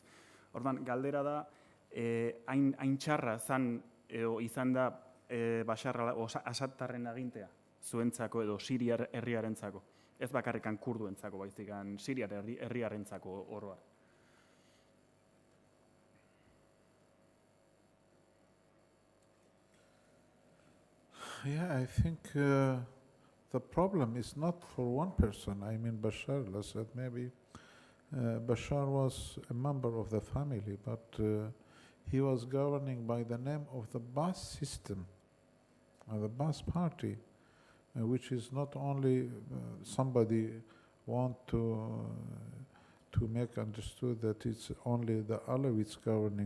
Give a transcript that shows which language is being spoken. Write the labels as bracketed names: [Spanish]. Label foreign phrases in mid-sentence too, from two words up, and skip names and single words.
[Basque] Ordan galdera da, hain txarra izan da Asadtarren agintea zuentzako edo Siriar herriarentzako, ez bakarrikan kurduentzako, baizikan Siriar herriarentzako oroar. [English] Yeah, I think the problem is not for one person. Bashar al-Assad, maybe Bashar was a member of the family, but he was governing by the name of the Ba'ath system, the Ba'ath party, which is not only somebody want to make understood that it's only the Alawites governing.